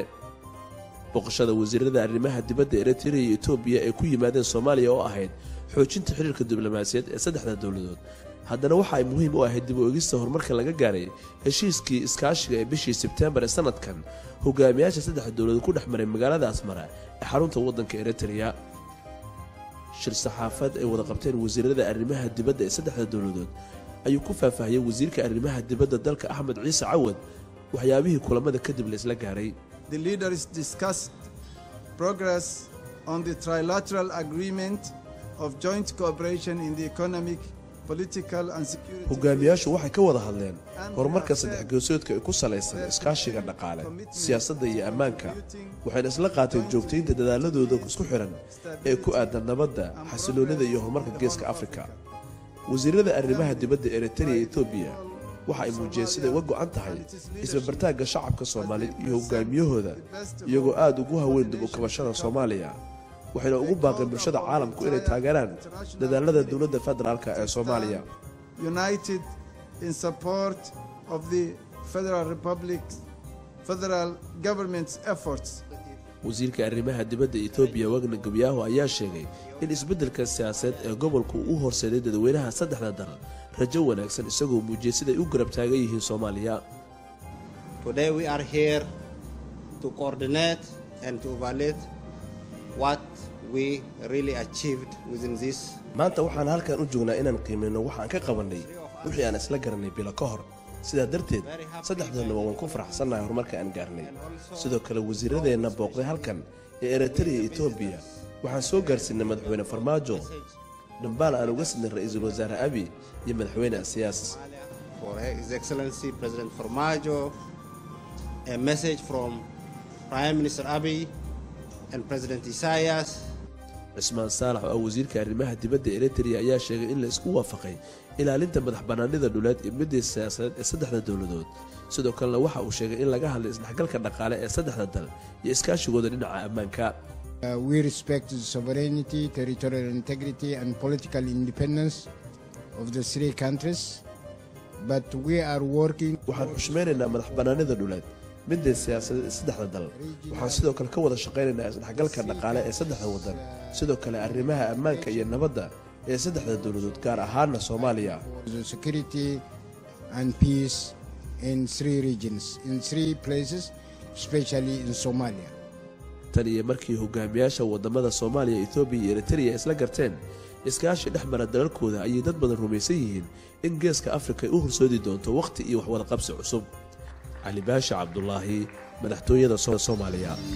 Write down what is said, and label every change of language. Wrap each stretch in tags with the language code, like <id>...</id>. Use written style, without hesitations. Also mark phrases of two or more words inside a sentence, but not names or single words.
<so>boqoshada wasiirada arrimaha dibadda Eritrea iyo Itoobiya ee ku yimaadeen Soomaaliya oo ahayd xoojinta xiriirka diblomaasiyadeed ee saddexda dawladood haddana waxa ay muhiim u ahayd dib u eegista horumarka laga gaaray heshiiskii iskaashiga ee bishii Sebtembar ee sanadkan hogaamiyaasha saddexda dawladood ku dhexmaray magaalada Asmara ee xarunta waddanka Eritrea. shir saxaafad ay wada qabteen wasiirada arrimaha dibadda ee saddexda dawladood ayuu ku faahfaahiyay wasiirka arrimaha dibadda dalka Axmed Ciise Cawad waxyaabihii kulamada kadib la isla gaaray.</so> <en>The leaders discussed progress on the trilateral agreement of joint cooperation in the economic, political and security.</en> <so>hogaamiyaashu waxay ka wada hadleen horumarka saddex geesoodka ee ku salaysan iskaashiga dhaqaale, siyaasadda iyo ammaanka. waxayna isla qaateen joogtaynta dadaaladooda isku xiran ee ku aadan nabadda, xasiloonida iyo horumarka geeska Afrika. wasiirada arrimaha dibadda Eritrea iyo Itoobiya waxa ay muujiyeen siday uga go'an tahay isbartaagga shacabka Soomaaliyeed iyo hogaamiyahooda iyagoo aad ugu haweyn dib u kabashada Soomaaliya. waxayna ugu baaqeen bulshada caalamku inay taageeraan dadaalada dawladda federaalka ee Soomaaliya.</so> <en>United in support of the federal government's efforts.</en> <so>wasiirka arrimaha dibadda Itoobiya Wagner Gabiyaho ayaa sheegay in isbeddelka siyaasadeed ee gobolku uu horseeday dadweynaha saddexda dal rajo wanaagsan isagoo muujiyay siday u garab taagan yihiin Soomaaliya.</so> <en>Today we are here to coordinate and to evaluate what we really achieved within this.</en> <so>maanta waxaan halkan u joognaa inaan qiimeeyno waxaan ka qabanay wixii aan isla garanay bilo ka hor. sidaa darteed saddexdana waan ku faraxsanahay horumarka aan gaarnay. sidoo kale wasiiradeena booqday halkan ee Eritrea iyo Itoobiya waxaan soo gaarsiinay madaxweyne Farmaajo dhambaal aan uga sidnay ra'iisul wasaare Abiy iyo madaxweyne Asiyaas.</so> <en>For His Excellency President Farmaajo, a message from Prime Minister Abiy and President Isaias.</en> <so>Ismaan Saalax oo wasiirka arrimaha dibadda Eritrea ayaa sheegay in la isku waafaqay ilaalinta madaxbannaanida dhuleed iyo midda siyaasadeed ee saddexda dawladood. sidoo kale waxa uu sheegay in laga hadlay isdhexgalka dhaqaale ee saddexda dal iyo iskaashigooda dhinaca ammaanka.</so> <en>We respect the sovereignty, territorial integrity and political independence of the three countries, but we are working.</en> <so>waxaan xushmaynaynaa madaxbannaanida dhuleed midda siyaasadeed ee saddexda dal. waxaan sidoo kale ka wada shaqaynaynaa isdhexgalka dhaqaale ee saddexda waddan, sidoo kale arrimaha ammaanka iyo nabadda ee saddexda dawladood gaar ahaanna Soomaaliya.</so> <en>Security and peace in three regions, in three places, especially in Somalia.</en> <so>tan iyo markii hogaamiyaasha wadamada Soomaaliya, Itoobiya iyo Eritrea isla garteen iskaashi dhexmara dalalkooda ayay dad badan rumaysan yihiin in geeska Afrika ay u horseedi doonto waqti iyo wax wada qabsi cusub. Ali Baasha Cabdullaahi, madaxtooyada Soomaaliya.</so>